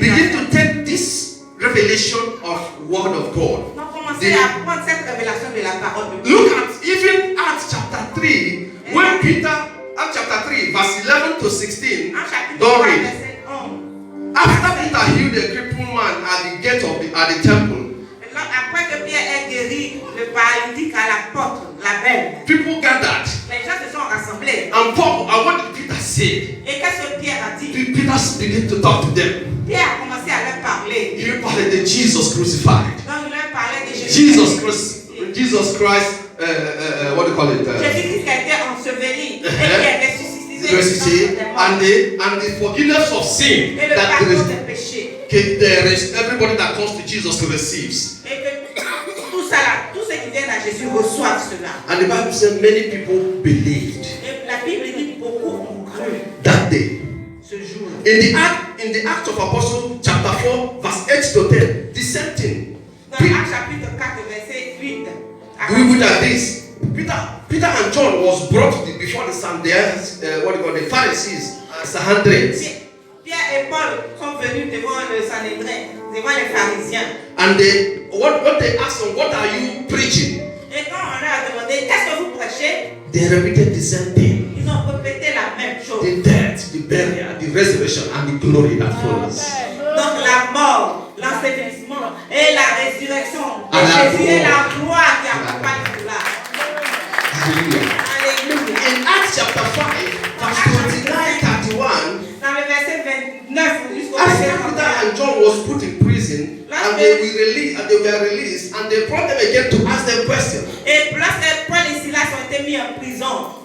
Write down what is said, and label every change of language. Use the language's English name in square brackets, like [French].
[English] Begin to take this revelation of word of God. [French] Donc commencez à prendre cette révélation de la parole de Dieu. [English] Look at even Acts chapter 3, when Peter, Acts chapter 3, verse 11 to 16. Don't read. After Peter healed the crippled man at the gate of the temple. [French] Après que Pierre ait guéri le paralytique à la porte, la belle. [English] People gathered. [French] Les gens se sont rassemblés. [English] And Paul, what did Peter say? [French] Et qu'est-ce que Pierre a dit? [English] Peter began to talk to them. [French] Pierre a commencé à leur parler. [English] He [French] parlait de [English] Jesus crucified. [French] Donc il leur parlait de Jésus. [English] Jesus Christ, what do you call it? [French] Jésus-Christ qui a été enseveli et qui est ressuscité. [English] And the forgiveness of sin. [French] Et le pardon des péchés. [English] There is everybody that comes to Jesus receives. [French] Et que tout ça là, tous ceux qui viennent à Jésus reçoivent cela. [English] And the Bible says many people believed. [French] Et la Bible dit beaucoup ont cru. [English] That day. [French] Ce jour. [English] In the Acts of Apostles, chapter 4, verse 8 to 10, the same thing. [French] Dans Actes chapitre 4, verset 8. [English] We would have this. Peter and John was brought before the Pharisees, Sanhedrin. [French] Pierre et Paul sont venus devant le Sanhédrin, devant les pharisiens. [English] And what they asked them, what are you preaching? [French] Et quand on leur a demandé, qu'est-ce que vous prêchez? [English] They repeated the same thing. [French] Ils ont répété la même chose. [English] The death, the burial, the resurrection, and the glory that follows. [French] Donc la mort, l'ensevelissement et la résurrection de Jésus et la gloire qui accompagne cela. Alléluia. [English] In Acts chapter 5, verse 29-31, [French] dans le verset 29 jusqu'au [English] after [French] verset [English] Peter 31, and John was put in prison, and they were released, and they brought them again to ask them questions. [French] et lorsque Paul et Silas ont été mis en prison,